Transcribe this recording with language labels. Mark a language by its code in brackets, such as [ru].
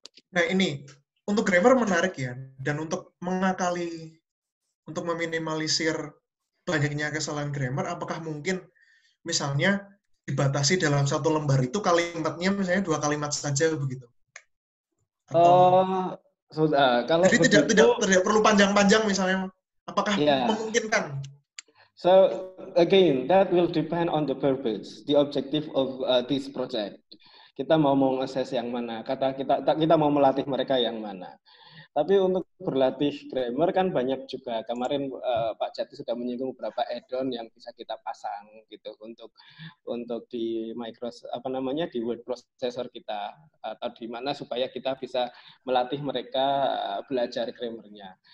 [id] Nah, ini untuk grammar menarik ya, dan untuk mengakali, untuk meminimalisir banyaknya kesalahan grammar, apakah mungkin misalnya dibatasi dalam satu lembar itu kalimatnya misalnya 2 kalimat saja begitu? Kalau jadi tidak perlu panjang-panjang misalnya, apakah memungkinkan? [en] So again, that will depend on the purpose, the objective of this project. [id] Kita mau mengakses yang mana? Kita mau melatih mereka yang mana? Tapi untuk berlatih grammar kan banyak juga. Kemarin Pak Jati sudah menyinggung beberapa add-on yang bisa kita pasang gitu untuk di Microsoft di word processor kita, atau di mana supaya kita bisa melatih mereka belajar grammarnya.